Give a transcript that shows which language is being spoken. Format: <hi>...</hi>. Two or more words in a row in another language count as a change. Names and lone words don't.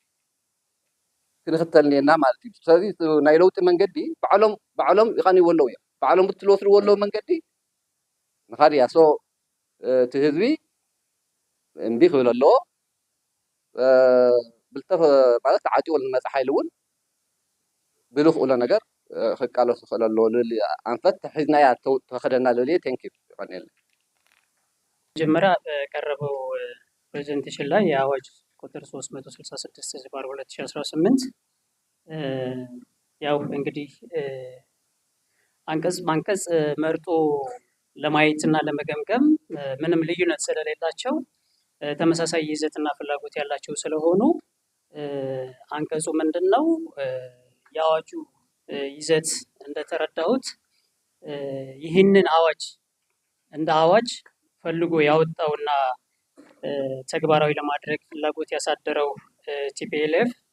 <ti>ክንኽተል እኒአና ማለት እዩ ስለዚ ናይ ለውጢ መንገዲ ባዕሎም ይቐኒዎ ኣለዉ እዮም ባዕሎም ብትልወስድዎ ኣለዉ መንገዲ ንኻድ እያ ሶ እቲ ህዝቢ እምቢ ክብል ኣለዎ ብልተፍ ማለት ዓጢቑ ዝመፅእ ሓይሊ እውን ብዝኽእሎ ነገር ክቃለሱ ክኽእል ኣለዎ ልብል ኣንፈት ሒዝናያ ተኸደና ልብል እየ</ti> <en>thank you</en> <ti>ይቐኒየለ</ti> <am>መጀመሪያ በቀረበው ፕሬዘንቴሽን ላይ የአዋጅ ቁጥር 366/2018 ያው እንግዲህ አንቀጽ መርጦ ለማየትና ለመገምገም ምንም ልዩነት ስለሌላቸው ተመሳሳይ ይዘትና ፍላጎት ያላቸው ስለሆኑ አንቀጹ ምንድነው የአዋጁ ይዘት እንደተረዳሁት ይህንን አዋጅ እንደ አዋጅ ፈልጎ ያወጣውና ተግባራዊ ለማድረግ ፍላጎት ያሳደረው ቲፒኤልኤፍ</am>